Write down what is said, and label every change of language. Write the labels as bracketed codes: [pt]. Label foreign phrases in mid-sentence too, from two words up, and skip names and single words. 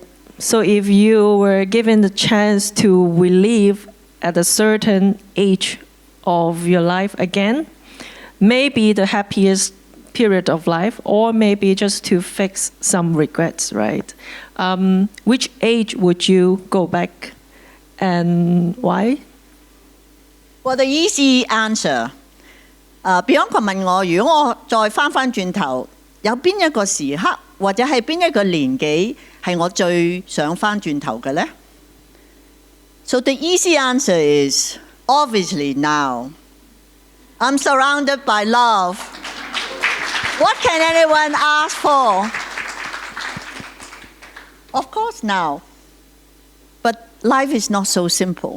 [en] So if you were given the chance to relive at a certain age of your life again, maybe the happiest period of life, or maybe just to fix some regrets, right? Which age would you go back and why? Well, the easy answer. [yue] Bianca 問我，如果我再翻轉頭，有邊一個時刻或者係邊一個年紀係我最想翻轉頭嘅呢？ [en] So the easy answer is obviously now. I'm surrounded by love. What can anyone ask for? Of course now. But life is not so simple.